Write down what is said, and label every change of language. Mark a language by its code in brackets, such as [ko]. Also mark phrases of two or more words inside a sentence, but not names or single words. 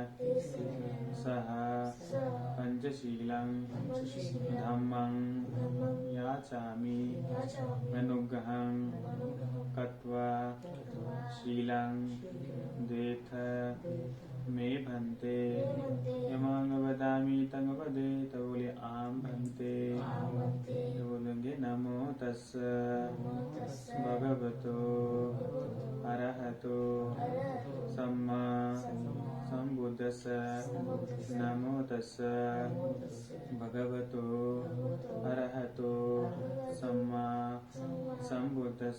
[pi] सह पंचशीलं धम्मं याचामि अनुग्रहं कृत्वा शीलं देथ मे भन्ते। यमं वदामि तं वदेत, बोले आम भन्ते। [hi] तो बोलेंगे [pi] नमो तस्स भगवतो अरहतो सम्मा सम्बुद्धस्स। नमो तस्स भगवतो अरहतो सम्मा सम्बुद्धस्स।